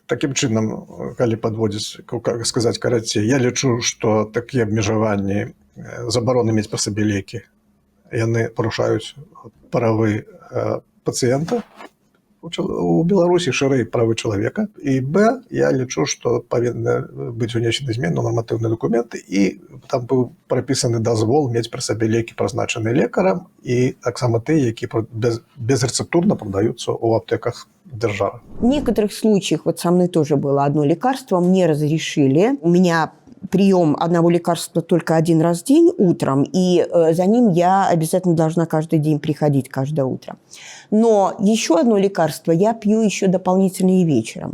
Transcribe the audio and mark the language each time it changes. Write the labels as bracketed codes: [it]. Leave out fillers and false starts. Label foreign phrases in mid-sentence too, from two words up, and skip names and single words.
[be] Такім чынам, калі падводзіць, сказаць карацей, я лічу, што такія абмежаванні, забароны мець пры сабе лекі, яны парушаюць правы пацыента у Беларусі, шырэй правы чалавека. І б, я лічу, што павінны быць унесены змены ў нарматыўныя дакументы, і там быў прапісаны дазвол мець пры сабе лекі, прызначаныя лекарам, і таксама тыя, які безрэцептурна прадаюцца ў аптэках дзяржавы. [ru] В некоторых случаях, вот со мной тоже было одно лекарство, мне разрешили, у меня прием одного лекарства только один раз в день утром, и за ним я обязательно должна каждый день приходить, каждое утро. Но еще одно лекарство я пью еще дополнительно и вечером.